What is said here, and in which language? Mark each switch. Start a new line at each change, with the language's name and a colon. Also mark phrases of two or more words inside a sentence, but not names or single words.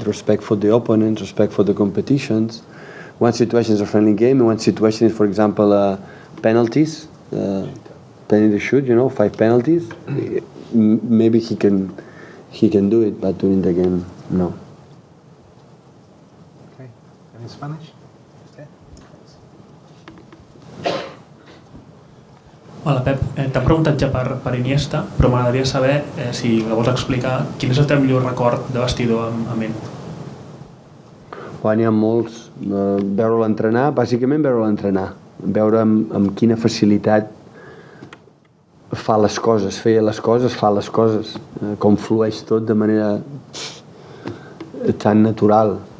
English: Respect for the opponent, respect for the competitions. One situation is a friendly game, and one situation is, for example, penalties. Penalty shoot, 5 penalties. Maybe he can do it, but during the game, no. Okay, and in Spanish?
Catalan: Hola Pep, t'han preguntat ja per Iniesta, però m'agradaria saber si la vols explicar quin és el teu millor record de vestidor amb ell. N'hi ha molts. Veure'l entrenar, bàsicament veure'l entrenar, veure amb quina facilitat fa les coses, feia les coses, fa les coses, com flueix tot de manera tan natural.